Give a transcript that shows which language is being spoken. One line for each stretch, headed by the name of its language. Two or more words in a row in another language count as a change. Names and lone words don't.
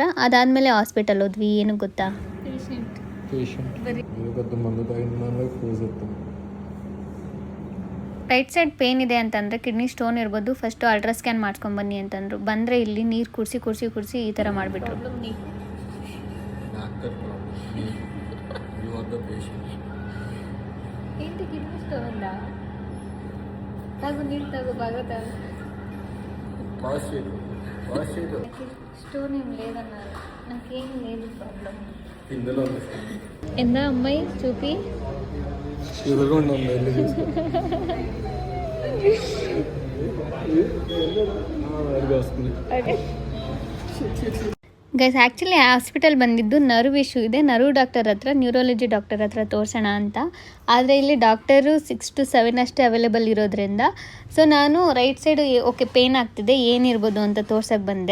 Kannada: ಅದಾದಮೇಲೆ ಹಾಸ್ಪಿಟಲ್ ಹೋದ್ವಿ. ಏನು ಗೊತ್ತಾ,
English: right side pain
Kannada: ಇದೆ ಅಂತಂದರೆ
English: kidney stone
Kannada: ಇರ್ಬೋದು, ಫಸ್ಟು
English: ultra scan
Kannada: ಮಾಡ್ಕೊಂಬನ್ನಿ ಅಂತಂದರು. ಬಂದರೆ ಇಲ್ಲಿ ನೀರು ಕುಡಿಸಿ ಈ ಥರ ಮಾಡಿಬಿಟ್ರು.
Telugu: ఏంటి
English: kidney stone
Telugu: ఉందా? తగు నీళ్ళు తగు బాగా తగు. స్టోన్ ఏం లేదన్నారు, నాకేం లేదు ప్రాబ్లం. ఎందా అమ్మాయి చూపి
English: guys, actually hospital
Kannada: ಬಂದಿದ್ದು
English: nerve issue
Kannada: ಇದೆ.
English: nerve doctor
Kannada: ಹತ್ರ,
English: neurology doctor
Kannada: ಹತ್ರ ತೋರಿಸೋಣ ಅಂತ. ಆದರೆ ಇಲ್ಲಿ ಡಾಕ್ಟರು 6 to 7 ಅಷ್ಟೇ ಅವೈಲೇಬಲ್ ಇರೋದ್ರಿಂದ ಸೊ ನಾನು
English: right side okay pain
Kannada: ಆಗ್ತಿದೆ, ಏನಿರ್ಬೋದು ಅಂತ ತೋರ್ಸಕ್ಕೆ ಬಂದೆ.